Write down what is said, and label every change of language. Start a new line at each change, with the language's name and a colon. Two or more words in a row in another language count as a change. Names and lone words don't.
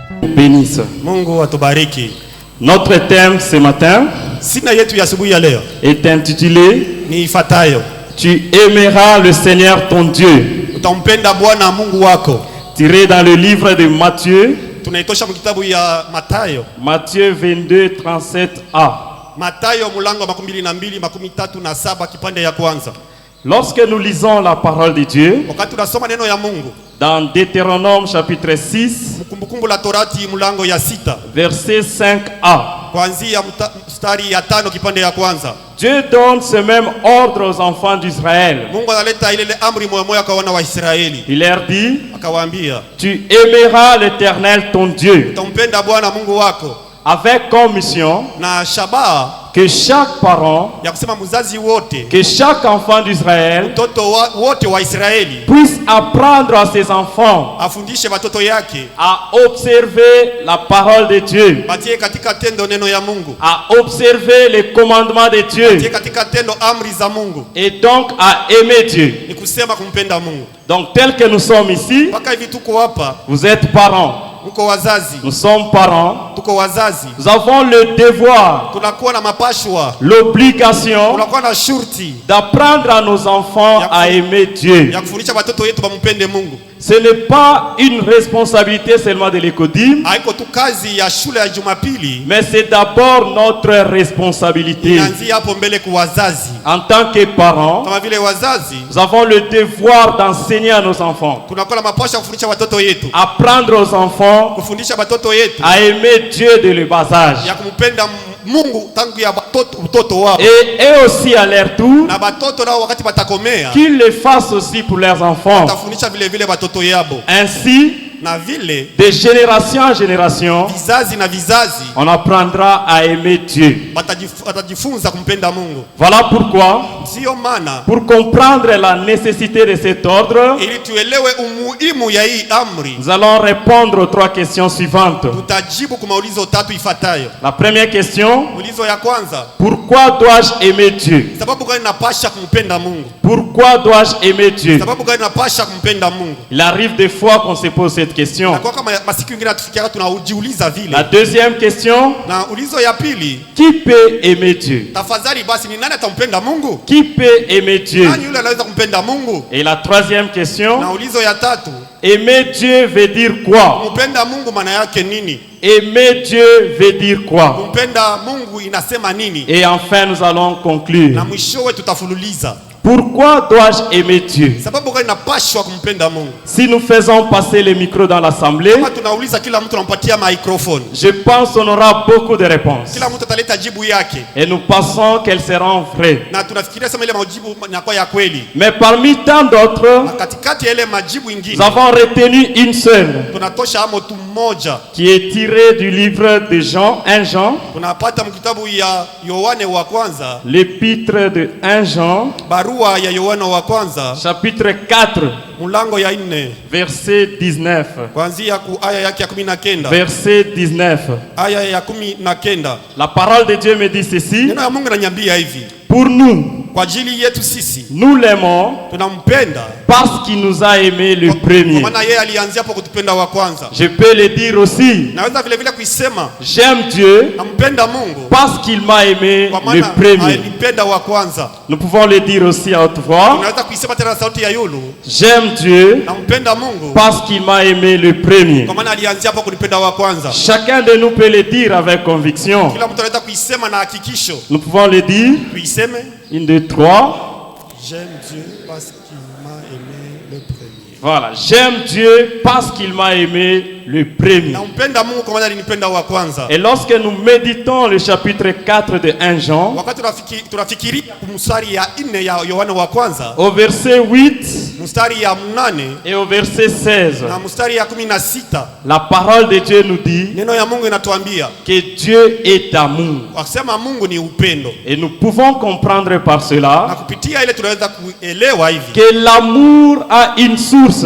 French: bénisse.
Swahili: Mungu atubariki.
French: Notre thème ce matin
Swahili: Sina yetu ya asubuhi ya leo
French: est intitulé
Swahili: ni ifuatayo:
French: Tu aimeras le Seigneur ton Dieu.
Swahili: utampenda Bwana Mungu wako.
French: Tiré dans le livre de Matthieu,
Swahili: Tunaitosha mkitabu ya Mathayo.
French: Matthieu 22, 37a.
Swahili: Mathayo mlango wa 22:37 kipande ya kwanza.
French: Lorsque nous lisons la parole de Dieu,
Swahili: Wakati tunasoma neno ya Mungu
French: dans Deutéronome chapitre 6,
Swahili: Kumbukumbu la Torati mlango ya 6
French: verset 5a,
Swahili: kuanzia mstari ya 5 kipande ya kwanza.
French: Dieu donne ce même ordre aux enfants d'Israël.
Swahili: Mungu analeta ile amri moja kwa wana wa Israeli.
French: Il leur dit,
Swahili: Akawaambia,
French: tu aimeras l'Éternel ton Dieu,
Swahili: utampenda Bwana Mungu wako,
French: avec comme mission
Swahili: na shabaha
French: que chaque parent,
Swahili: ya kusema mzazi wote,
French: que chaque enfant d'Israël
Swahili: mtoto wote wa Israeli
French: puisse apprendre à ses enfants
Swahili: afundishe watoto yake
French: à observer la parole de Dieu,
Swahili: batie katika tendo neno ya Mungu,
French: à observer les commandements de
Swahili: batie
French: Dieu
Swahili: katika tendo amri za Mungu,
French: et donc à aimer Dieu.
Swahili: ni kusema kumpenda Mungu.
French: Donc tel que nous sommes ici,
Swahili: Mpaka hivi tuko hapa,
French: vous êtes parents,
Swahili: mko wazazi,
French: nous sommes parents,
Swahili: tuko wazazi,
French: nous avons le devoir,
Swahili: tunakuwa na mapashwa,
French: l'obligation
Swahili: tunakuwa na shurti
French: d'apprendre à nos enfants à aimer Dieu.
Swahili: ya kufundisha watoto wetu bampende Mungu.
French: Ce n'est pas une responsabilité seulement de l'écodime,
Swahili: Haiko tu kazi ya shule ya Jumapili,
French: mais c'est d'abord notre responsabilité.
Swahili: inaanzia hapo mbele kwa wazazi.
French: En tant que parents,
Swahili: Kama vile wazazi
French: nous avons le devoir d'enseigner à nos enfants,
Swahili: tunakuwa na mapashwa kufundisha watoto yetu,
French: apprendre aux enfants
Swahili: kufundisha watoto yetu
French: à aimer Dieu dès le bas âge.
Swahili: ya kumpenda Mungu tangu ya utoto wao,
French: Et eux aussi à leur tour,
Swahili: na watoto nao wakati batakomea
French: qu'ils le fassent aussi pour leurs enfants.
Swahili: watafundisha vile vile watoto yabo,
French: Ainsi,
Swahili: na vile
French: de génération en génération,
Swahili: vizazi na vizazi
French: on apprendra à aimer Dieu.
Swahili: watajifunza kumpenda Mungu.
French: Voilà pourquoi,
Swahili: Sio maana
French: pour comprendre la nécessité de cet ordre,
Swahili: ili tuelewe umuhimu ya hii amri,
French: nous allons répondre aux trois questions suivantes.
Swahili: tutajibu kwa maulizo tatu ifuatayo.
French: La première question,
Swahili: Ulizo ya kwanza,
French: pourquoi dois-je aimer Dieu?
Swahili: sababu gani napasha kumpenda Mungu?
French: Pourquoi dois-je aimer Dieu?
Swahili: Sababu gani napasha kumpenda Mungu?
French: Il arrive des fois qu'on se pose cette question.
Swahili: Na kwa kama masiku mengine tufikia tunajiuliza vile.
French: La deuxième question,
Swahili: Na ulizo ya pili,
French: qui peut aimer Dieu?
Swahili: tafadhali basi ni nani atampenda Mungu?
French: Qui peut aimer Dieu?
Swahili: Nani yule anaweza kumpenda Mungu?
French: Et la troisième question,
Swahili: Na ulizo ya tatu,
French: aimer Dieu veut dire quoi?
Swahili: kumpenda Mungu maana yake nini?
French: Aimer Dieu veut dire quoi?
Swahili: Kumpenda Mungu inasema nini?
French: Et enfin, nous allons conclure.
Swahili: Na mwishowe tutafululiza.
French: Pourquoi dois-je aimer Dieu?
Swahili: Sababu gani napashwa kumpenda Mungu?
French: Si nous faisons passer les micros dans l'assemblée,
Swahili: Kama tunauliza kila mtu anampatia microphone,
French: je pense qu'on aura beaucoup de réponses.
Swahili: kila mtu ataleta jibu yake,
French: Et nous pensons qu'elles seront vraies.
Swahili: na tunafikiria sema ile majibu yanakuwa ya kweli.
French: Mais parmi tant d'autres,
Swahili: Na katikati ya ile majibu
French: nous
Swahili: ingine
French: avons retenu une seule,
Swahili: tunatosha amo tu mmoja.
French: qui est tirée du livre de Jean, 1 Jean,
Swahili: Tunapata mkitabu ya Yohane wa kwanza,
French: l'épître de 1 Jean,
Swahili: barua ya Yohane wa kwanza
French: chapitre 4,
Swahili: mlango ya 4
French: verset 19.
Swahili: kuanzia ku aya yake ya 19.
French: Verset 19.
Swahili: Aya ya 19.
French: La parole de Dieu me dit ceci.
Swahili: Neno ya Mungu inaniambia hivi:
French: Pour nous,
Swahili: kwa ajili yetu sisi
French: nous l'aimons
Swahili: tunampenda
French: parce qu'il nous a aimé le
Swahili: kwa
French: premier.
Swahili: maana yeye alianzia hapo kutupenda wa kwanza.
French: Je peux le dire aussi.
Swahili: Naweza vile vile kuisema
French: J'aime Dieu
Swahili: nampenda Mungu
French: parce qu'il m'a aimé
Swahili: kwa
French: le
Swahili: maana
French: premier.
Swahili: alipenda wa kwanza.
French: Nous pouvons le dire aussi à haute voix.
Swahili: Unaweza kuisema tena na sauti ya yulu,
French: J'aime Dieu
Swahili: nampenda Mungu
French: parce qu'il m'a aimé le premier.
Swahili: kwa maana alianzia hapo kunipenda wa kwanza.
French: Chacun de nous peut le dire avec conviction.
Swahili: Kila mtu anaweza kuisema na hakikisho.
French: Nous pouvons le dire.
Swahili: Tuiseme,
French: 1, 2, 3. j'aime Dieu parce qu'il m'a aimé le premier. Voilà. J'aime Dieu parce qu'il m'a aimé le premier.
Swahili: Nampenda Mungu kwa maana alinipenda wa kwanza.
French: Et lorsque nous méditons le chapitre 4 de 1 Jean,
Swahili: Wakati tunafikiria mstari ya 4 ya Yohana wa kwanza,
French: au verset 8
Swahili: mstari ya 8
French: et au verset 16,
Swahili: na mstari ya 16,
French: la parole de Dieu nous dit
Swahili: neno ya Mungu inatuambia
French: que Dieu est amour.
Swahili: wakisema Mungu ni upendo,
French: Et nous pouvons comprendre par
Swahili: na
French: cela
Swahili: kupitia ile tunaweza kuelewa hivi
French: que l'amour a une source.